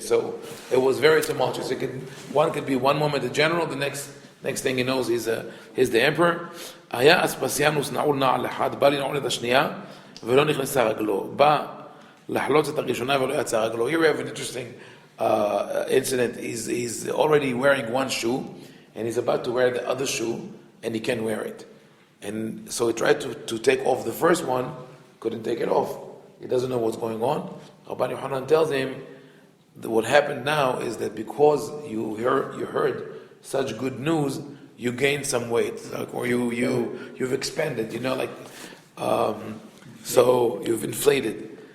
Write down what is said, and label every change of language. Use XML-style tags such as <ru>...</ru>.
<en>So it was very tumultuous. One could be one moment a general, the next thing he knows he's the emperor.</en> <he>היה אספסיאנוס נעול נעל אחד, בא לנעול את השנייה, ולא נכנסה רגלו. בא לחלוץ את הראשונה ולא יצא רגלו.</he> <en>Here we have an interesting incident. He's already wearing one shoe, and he's about to wear the other shoe, and he can't wear it. And so he tried to take off the first one, couldn't take it off. He doesn't know what's going on. Rabbi Yohanan tells him that what happened now is that because you heard such good news, you gained some weight, or you've expanded, so you've inflated.</en>